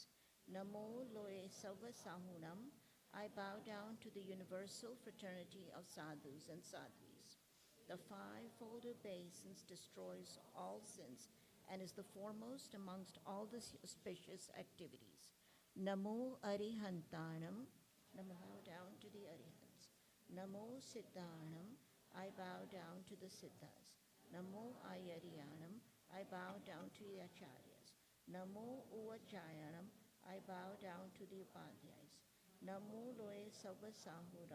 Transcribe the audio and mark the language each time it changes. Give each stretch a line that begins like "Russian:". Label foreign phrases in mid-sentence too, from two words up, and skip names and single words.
Prakrit languages: Namo Loe Sarva Sahunam.
English: I bow down to the universal fraternity of sadhus and sadhvis. The fivefold obeisance destroys all sins and is the foremost amongst all the auspicious activities.
Prakrit languages: Namo Arihantanam. Namo,
English: bow down to the Arihants.
Prakrit languages: Namo Siddhanam.
English: I bow down to the Siddhas.
Prakrit languages: Namo Ayariyanam.
English: I bow down to the Acharyas.
Prakrit languages: Namo Uvajayanam.
English: I bow down to the Upadhyayas.
Prakrit languages: Namo Loe Sarva Sahuram.